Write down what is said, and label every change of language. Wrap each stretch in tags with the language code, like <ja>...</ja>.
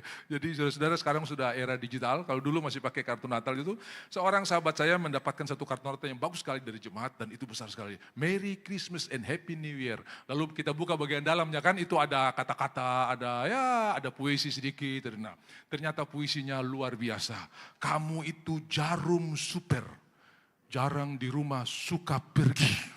<id>Jadi saudara-saudara sekarang sudah era digital, kalau dulu masih pakai kartu Natal itu, seorang sahabat saya mendapatkan satu kartu Natal yang bagus sekali dari jemaat dan itu besar sekali.</id> <en>Merry Christmas and Happy New Year.</en> <id>Lalu kita buka bagian dalamnya kan itu ada kata-kata, ada puisi sedikit. Nah, ternyata puisinya luar biasa. Kamu itu jarum super. Jarang di rumah, suka pergi.</id>